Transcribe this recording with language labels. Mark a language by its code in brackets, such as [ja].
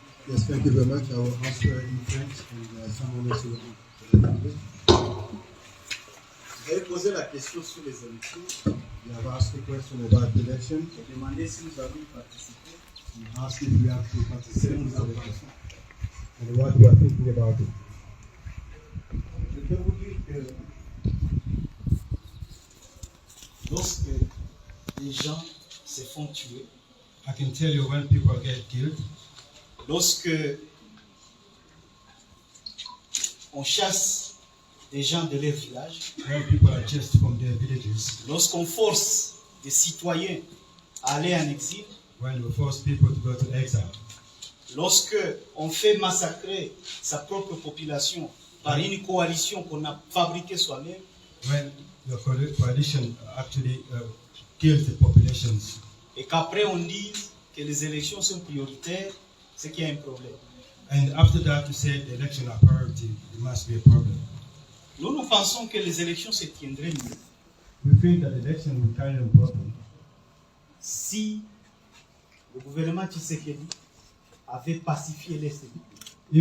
[en] Yes, thank you very much. I will answer in French and someone else will answer in English. [fr] Vous avez posé la question sur les élections. [en] You have asked a question about the election. [fr] J'ai demandé si nous avons participé. [en] You asked if we have to participate in the election and what we are thinking about it. [fr] Je peux vous dire que lorsque les gens se font tuer, [en] I can tell you when people get killed, [fr] lorsque on chasse des gens de leur village, [en] when people are chased from their villages, [fr] lorsqu'on force des citoyens à aller en exil, [en] when we force people to go to exile, [fr] lorsque on fait massacrer sa propre population par une coalition qu'on a fabriquée soi-même, [en] when the coalition actually kills the populations, [fr] et qu'après on dise que les élections sont prioritaires, c'est qu'il y a un problème. [en] And after that, you said the election are priority. It must be a problem. [fr] Nous pensons que les élections se tiendraient mieux [en] We think that election will carry a problem [fr] si le gouvernement Tshisekedi avait pacifié l'Est du pays.